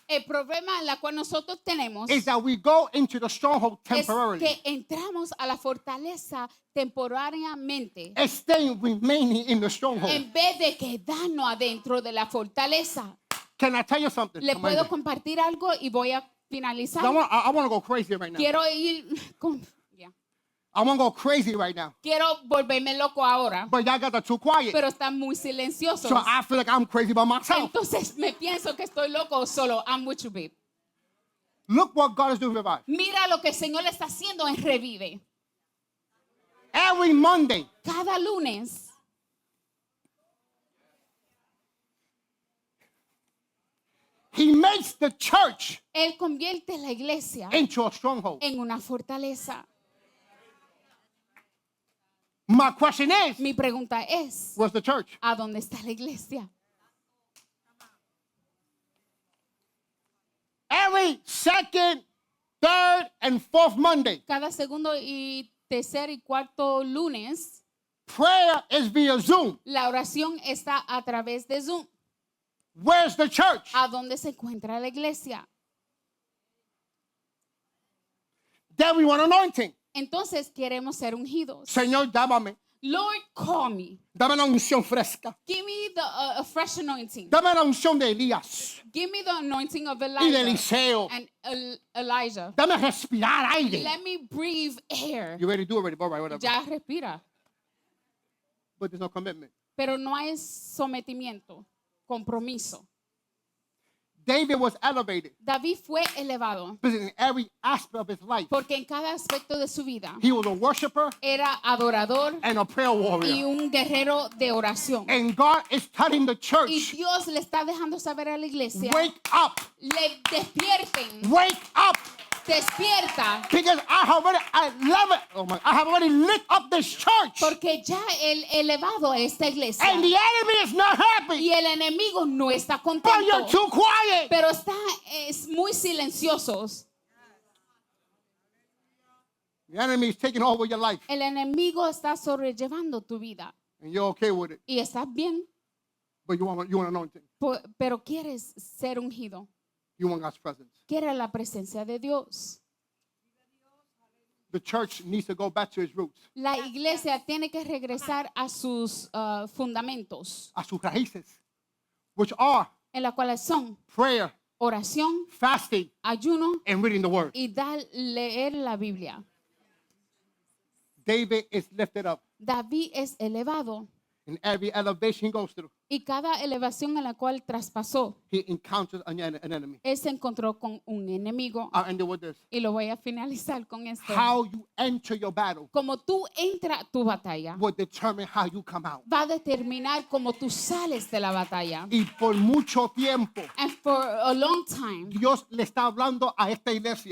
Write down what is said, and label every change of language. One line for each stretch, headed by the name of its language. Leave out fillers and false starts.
Spanish: El problema en la cual nosotros tenemos
English: is that we go into the stronghold
Spanish: es
English: temporarily,
Spanish: que entramos a la fortaleza temporariamente
English: staying remaining in the stronghold.
Spanish: en vez de quedarnos adentro de la fortaleza.
English: Can I tell you something?
Spanish: Le
English: Come on,
Spanish: puedo
English: Andy.
Spanish: compartir algo y voy a finalizar.
English: I want to go crazy right now.
Spanish: Quiero ir ya.
English: I want to go crazy right now.
Spanish: Quiero volverme loco ahora,
English: But y'all guys are too quiet.
Spanish: pero están muy silenciosos.
English: So I feel like I'm crazy by myself.
Spanish: Entonces me pienso que estoy loco solo.
English: I'm with you, babe. Look what God is doing with us.
Spanish: Mira lo que el Señor está haciendo en Revive.
English: Every Monday,
Spanish: Cada lunes
English: He makes the church
Spanish: Él convierte la iglesia
English: into a stronghold.
Spanish: en una fortaleza.
English: My question is,
Spanish: Mi pregunta es,
English: where's the church?
Spanish: ¿a dónde está la iglesia?
English: Every second, third, and fourth Monday,
Spanish: Cada segundo y tercer y cuarto lunes,
English: prayer is via Zoom.
Spanish: la oración está a través de Zoom.
English: Where's the church?
Spanish: ¿A dónde se encuentra la iglesia?
English: Then we want anointing.
Spanish: Entonces queremos ser ungidos. Señor, dámame.
English: Lord, call me.
Spanish: Dame la unción fresca.
English: Give me the a fresh anointing.
Spanish: Dame la unción de Elías
English: Give me the anointing of
Spanish: y de
English: Elijah
Spanish: Eliseo.
English: and Elijah.
Spanish: Dame respirar aire.
English: Let me breathe air. You already do already, all right, whatever.
Spanish: Ya respira.
English: But there's no commitment.
Spanish: Pero no hay sometimiento, compromiso.
English: David was elevated
Spanish: David fue elevado
English: because in every aspect of his life,
Spanish: porque en cada aspecto de su vida
English: he was a worshiper
Spanish: era adorador
English: and a prayer
Spanish: y
English: warrior.
Spanish: un guerrero de oración.
English: And God is telling the
Spanish: Y
English: church,
Spanish: Dios le está dejando saber a la iglesia,
English: wake up,
Spanish: le despierten,
English: wake up.
Spanish: despierta,
English: Because I have already lit up this church.
Spanish: porque ya el elevado a esta iglesia
English: And the enemy is not happy.
Spanish: y el enemigo no está
English: But you're
Spanish: contento,
English: too quiet.
Spanish: pero es muy silenciosos.
English: The enemy is taking over your life.
Spanish: El enemigo está sobrellevando tu vida
English: And you're okay with it.
Spanish: y estás bien,
English: But you want anointing.
Spanish: pero quieres ser ungido.
English: You want God's presence.
Spanish: Quieres la presencia de Dios.
English: The church needs to go back to its roots,
Spanish: La iglesia tiene que regresar a sus fundamentos, a sus raíces,
English: which are
Spanish: en las cuales son
English: prayer,
Spanish: oración,
English: fasting,
Spanish: ayuno
English: and reading the word.
Spanish: y leer la Biblia.
English: David is lifted up
Spanish: David es elevado
English: in every elevation he goes through.
Spanish: y cada elevación en la cual traspasó,
English: He encounters an enemy.
Spanish: él se encontró con un enemigo.
English: I'll end it with this.
Spanish: Y lo voy a finalizar con esto.
English: How you enter your battle
Spanish: Como tú entras a tu batalla,
English: will determine how you come out.
Spanish: va a determinar cómo tú sales de la batalla. Y por mucho tiempo,
English: And for a long time,
Spanish: Dios le está hablando a esta iglesia.